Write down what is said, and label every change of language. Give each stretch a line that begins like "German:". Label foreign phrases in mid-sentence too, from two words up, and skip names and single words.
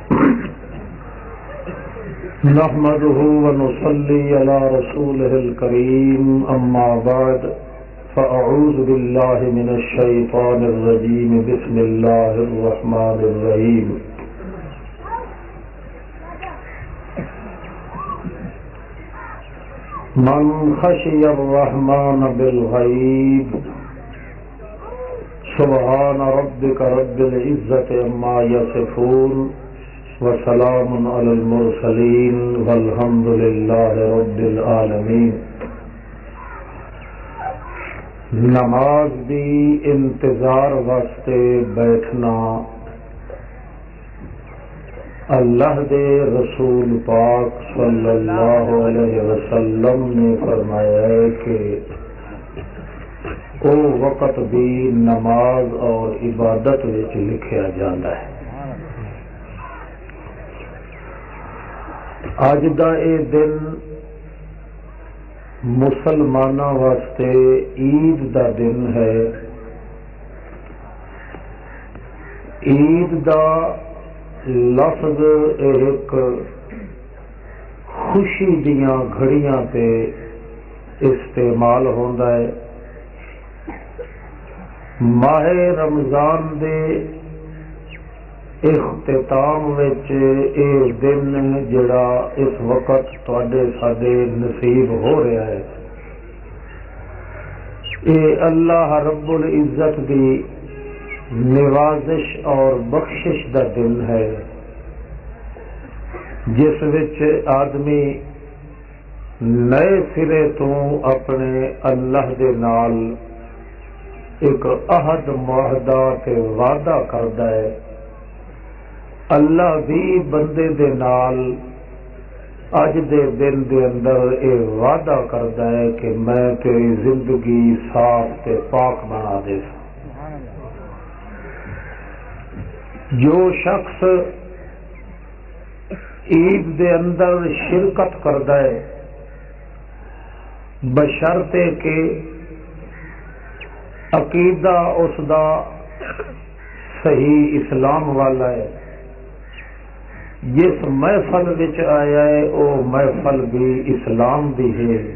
Arabic: نحمده ونصلي على رسوله الكريم أما بعد فأعوذ بالله من الشيطان الرجيم بسم الله الرحمن الرحيم من خشي الرحمن بالغيب سبحان ربك رب العزة عما يصفون وسلام على المرسلين والحمد لله رب العالمين.
Punjabi: نماز دی انتظار واسطے بیٹھنا اللہ دے رسول پاک
Arabic: صلی اللہ علیہ وسلم
Punjabi: نے فرمایا ہے کہ وہ وقت بھی نماز اور عبادت وچ لکھیا جاتا ہے. اج دا اے دن مسلماناں واسطے عید دا دن ہے. عید دا لفظ ایک خوشی دیاں گھڑیاں تے استعمال ہوندا ہے. ماہ رمضان دے اختتام وچ اے دن جڑا اس وقت تواڈے ساڈے نصیب ہو رہا ہے اے اللہ رب العزت دی نوازش اور بخشش دا دن ہے جس وچ آدمی نئے سرے تو اپنے اللہ دے نال ایک عہد معاہدہ تے وعدہ کردا ہے. اللہ بھی بندے دے نال اج دے دن دے اندر اے وعدہ کردا ہے کہ میں تیری زندگی صاف تے پاک بنا دے. جو شخص عید دے اندر شرکت کردا ہے بشرطے کہ عقیدہ اس دا صحیح اسلام والا ہے، جس محفل وچ آیا ہے وہ محفل بھی اسلام دی ہے،